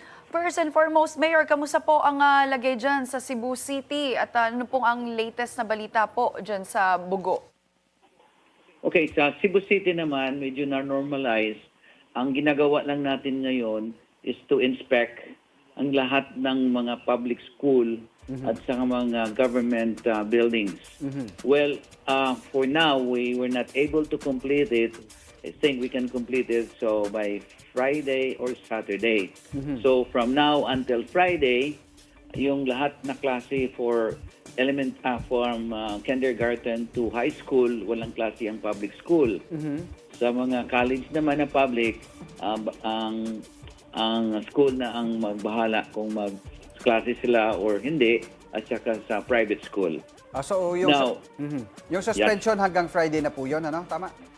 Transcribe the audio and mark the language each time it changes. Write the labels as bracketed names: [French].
[Filipino] First and foremost, Mayor, kamusta po ang lagay dyan sa Cebu City at ano pong ang latest na balita po dyan sa Bugo? Okay, sa Cebu City naman, medyo na-normalize. Ang ginagawa lang natin ngayon [English] is to inspect [Filipino] ang lahat ng mga public school at sa mga government buildings. [English] Well, for now, we were not able to complete it. I think we can complete it so by Friday or Saturday. [Filipino] So from now until Friday, yung lahat na klase for [English] from kindergarten to high school, [Filipino] walang klase ang public school. Sa mga college naman na public, ang school na ang magbahala kung mag-klase sila or hindi, at saka sa private school. So yung, Now, yung suspension hanggang Friday na po yun, ano? Tama?